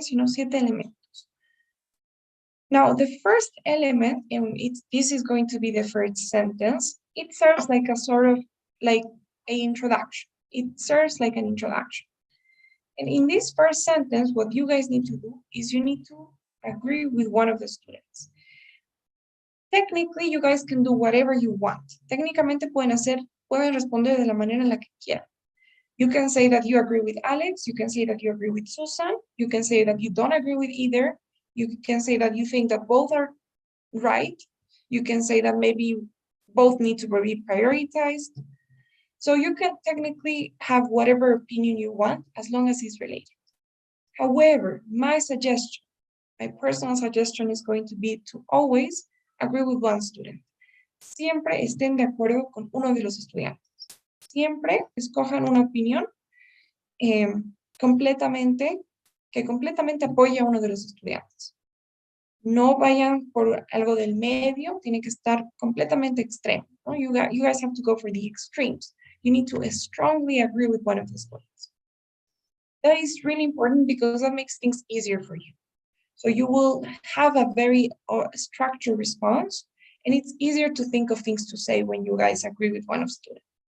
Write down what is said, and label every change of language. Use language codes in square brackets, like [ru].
[es] Sino 7 elementos. [en] Now, the first element, and this is going to be the first sentence, it serves like a sort of like an introduction. It serves like an introduction. And in this first sentence, what you guys need to do is you need to agree with one of the students. Technically, you guys can do whatever you want. [es] Técnicamente pueden responder de la manera en la que quieran. [en] You can say that you agree with Alex, you can say that you agree with Susan, you can say that you don't agree with either, you can say that you think that both are right, you can say that maybe both need to be prioritized. So you can technically have whatever opinion you want as long as it's related. However, my personal suggestion is going to be to always agree with one student. [es] Siempre estén de acuerdo con uno de los estudiantes. Siempre escojan una opinión que completamente apoye a uno de los estudiantes. No vayan por algo del medio, tiene que estar completamente extremo. ¿No? [en] You guys have to go for the extremes. You need to strongly agree with one of the students. That is really important because that makes things easier for you. So you will have a very structured response, and it's easier to think of things to say when you guys agree with one of the students.